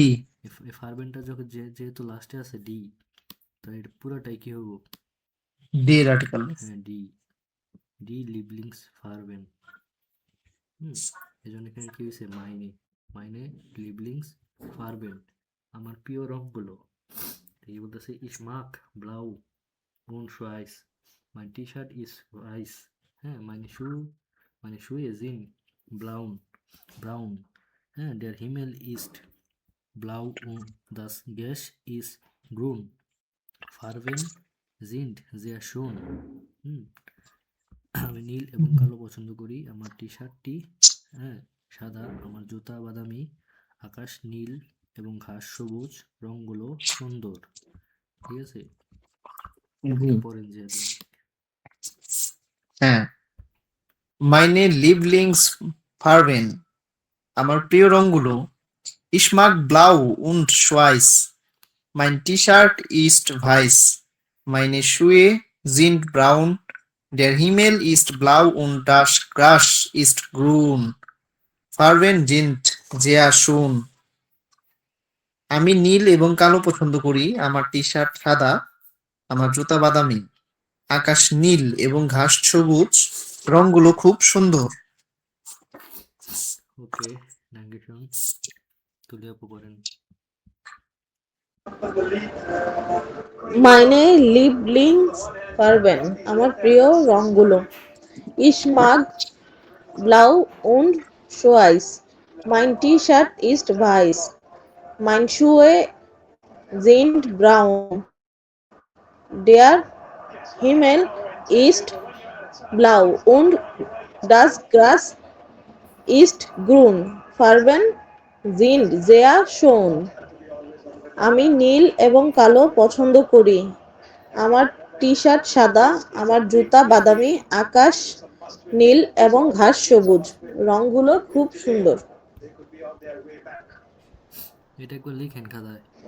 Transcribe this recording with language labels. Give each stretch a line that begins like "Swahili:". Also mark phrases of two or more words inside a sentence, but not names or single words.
Bangla: এই ফারবেনটা যখন যেহেতু লাস্টে আছে ডি, তাই এটা পুরোটাই কি হবো, ডি এর আর্টিকেল। হ্যাঁ
German: die, die Lieblings Farben.
Bangla: হুম, এই জন্য এখানে কি হয়েছে,
German: meine, meine Lieblings Farben,
Bangla: আমার প্রিয় রঙগুলো। এই বলতেছে
German: Ich mag blau und schwarz, mein T-Shirt ist weiß, হ্যাঁ, meine Schuhe sind braun, হ্যাঁ, der Himmel ist blau und das Gras ist grün, Farben sind sehr schön.
Bangla: হুম, আমি নীল এবং কালো পছন্দ করি, আমার টি শার্টটি, হ্যাঁ, সাদা, আমার জুতা বাদামি, আকাশ নীল এবং ঘাস সবুজ, রঙগুলো সুন্দর। ঠিক আছে, জি। একটু পরেন যে আপনি। হ্যাঁ,
German: meine Lieblings Farben,
Bangla: আমার প্রিয় রঙগুলো।
German: Ich mag blau und schwarz. Mein T-Shirt ist weiß. Meine Schuhe sind braun. Der Himmel ist blau und das Gras ist grün. Farben sind sehr schön.
Bangla: আমি নীল এবং কালো পছন্দ করি, আমার টি-শার্ট সাদা, আমার জুতা বাদামি, আকাশ নীল এবং ঘাস সবুজ, রংগুলো খুব সুন্দর। ওকে, ডাঙ্গেশন, তুলে আপু করেন।
German: meine Lieblingsfarben,
Bangla: আমার প্রিয় রঙগুলো।
German: Ich mag blau und schwarz. Mein T-Shirt ist weiß. Meine Schuhe sind braun. Der Himmel ist blau und das Gras ist grün. Farben sind sehr schön.
Bangla: আমি নীল এবং কালো পছন্দ করি, আমার টি-শার্ট সাদা, আমার জুতা বাদামি, আকাশ নীল এবং ঘাস সবুজ, রংগুলো খুব সুন্দর। এটা একবার লিখেন খাতায়।